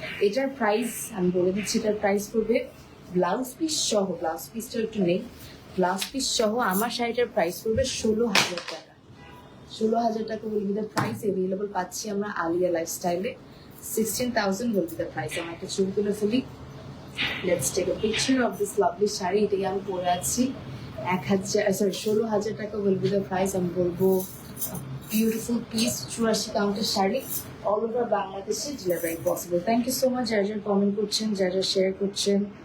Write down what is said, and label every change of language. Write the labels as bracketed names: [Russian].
[Bangla] এটার প্রাইস আমি বলে দিচ্ছি, এটার প্রাইস পড়বে ব্লাউজ পিস সহ, ব্লাউজ পিসটা একটু নেই, ব্লাউজ পিস সহ আমার শাড়িটার প্রাইস পড়বে 16,000 টাকা। 16,000 টাকা [English] Will be the price. [Bangla] Available পাচ্ছি আমরা আলিয়া লাইফস্টাইলে। [English] 16,000 will be the price. [Bangla] আমি একটা ছবি তুলে ফেলি। [English] Let's take a picture of this lovely sari. [Bangla] এটাই আমি পরে আছি। [English] 16,000 টাকা will be the price। [Bangla] আমি বলবো beautiful piece, 84 কাউন্টের sari, all over বাংলাদেশে delivery possible. [English] thank you so much [Bangla] যারা যারা কমেন্ট করছেন, যারা যারা শেয়ার করছেন।